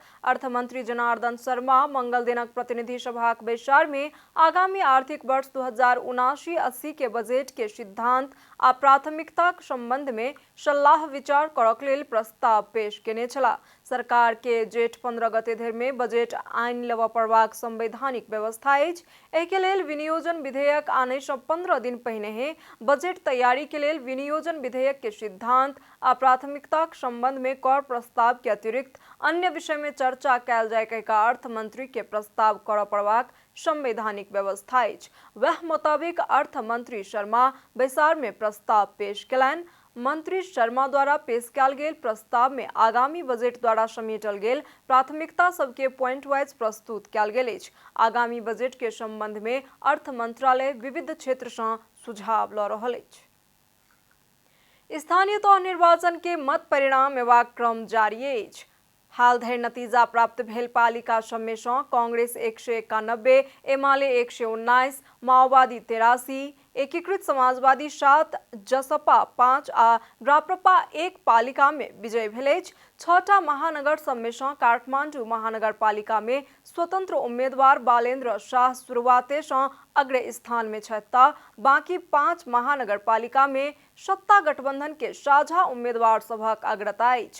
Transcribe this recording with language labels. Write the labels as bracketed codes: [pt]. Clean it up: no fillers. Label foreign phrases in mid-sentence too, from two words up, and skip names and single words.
[mai] अर्थमंत्री जनार्दन शर्मा मंगल दिनक प्रतिनिधि सभाक बैसार में आगामी आर्थिक वर्ष 2079-80 के बजट के सिद्धांत आ प्राथमिकताक संबंध में सलाह विचार करक लेल प्रस्ताव पेश केने छलाह। सरकार के जेठ 15 गते धरि में बजट आइन लेबऽ पड़बाक संवैधानिक व्यवस्था अछि। एहि के लेल विनियोजन विधेयक आने सँ 15 दिन पहिने ही बजट तैयारी के लेल विनियोजन विधेयक के सिद्धांत आ प्राथमिकताक संबंध में कर प्रस्ताव के अतिरिक्त अन्य विषय में चर्चा कयल जाय कहि कऽ अर्थ मंत्री के प्रस्ताव करऽ पड़बाक संवैधानिक व्यवस्था अछि। वह मुताबिक अर्थ मंत्री शर्मा बैसार में प्रस्ताव पेश केलनि। मंत्री शर्मा द्वारा पेश कयल गेल प्रस्ताव में आगामी बजट द्वारा समेटल गेल प्राथमिकता सबके [en] point wise [mai] प्रस्तुत कयल गेल अछि। आगामी बजट के संबंध में अर्थ मंत्रालय विविध क्षेत्र सँ सुझाव लऽ रहल अछि। स्थानीय तह निर्वाचन के मत परिणाम एवं क्रम जारी अछि। हाल धरि नतीजा प्राप्त भेल पालिका सबमे सँ कांग्रेस 191, एमाले 119, माओवादी 83, एकीकृत समाजवादी 7, जसपा 5 आ राप्रपा 1 पालिका में विजय भेल अछि। 6टा महानगर सबमे सँ काठमाडौँ महानगरपालिका में स्वतंत्र उम्मीदवार बालेन्द्र शाह शुरुआते सँ अग्र स्थान में छथि, बाकी 5 महानगरपालिका में सत्ता गठबंधन के साझा उम्मीदवार सभक अग्रता अछि।